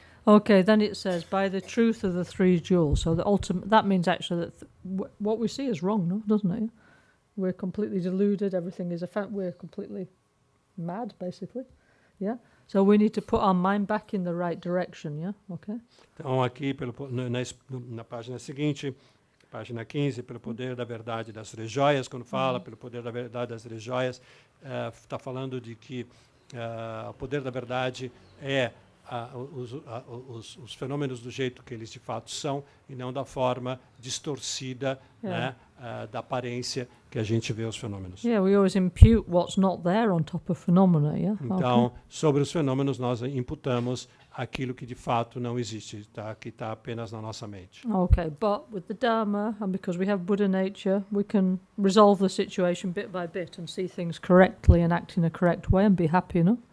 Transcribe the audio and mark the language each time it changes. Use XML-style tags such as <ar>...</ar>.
<en>Okay, then it says by the truth of the three jewels. So that means actually that what we see is wrong, no, doesn't it? We're completely deluded. Everything is we're completely mad, basically. Yeah. So we need to put our mind back in the right direction. Yeah. Okay.</en> <pt>Então aqui na página seguinte, página 15, pelo poder da verdade das três joias, quando fala pelo poder da verdade das três joias, está falando de que o poder da verdade é os fenômenos do jeito que eles de fato são e não da forma distorcida, né, da aparência que a gente vê os fenômenos.</pt> <en>Yeah, we always impute what's not there on top of phenomena, yeah?</en> <pt>Então, sobre os fenômenos, nós imputamos aquilo que de fato não existe, que está apenas na nossa mente.</pt> <en>Okay, but with the Dharma, and because we have Buddha nature, we can resolve the situation bit by bit and see things correctly and act in a correct way and be happy, no?</en>